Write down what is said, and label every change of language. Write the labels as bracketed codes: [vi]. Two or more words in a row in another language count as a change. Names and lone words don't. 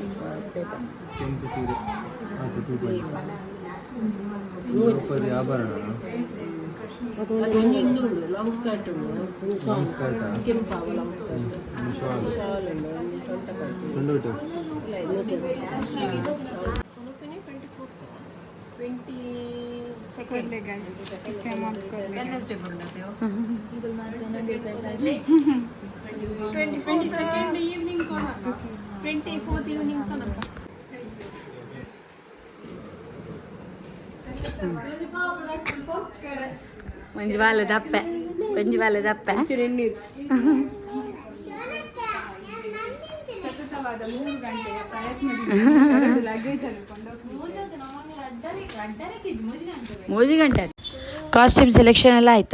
[tcy] ಆಭರಣ [en] long skirt [tcy] ಕೆಂಪಾವ [en] long skirt [tcy] ಶಾಲ್ ಉಂಟು [en] 22nd guys. Wednesday evening 24th evening [tcy] ಒಂಜಿ ಬಾಲೆ ದಪ್ಪೆ [kn] ಸತತವಾದ 3 ಗಂಟೆಯ ಪ್ರಯತ್ನದಿಂದ ಲಗೇಜ್ ಮೂಜಿ ಗಂಟೆ [en] costume selection [kn] ಎಲ್ಲ ಆಯಿತು.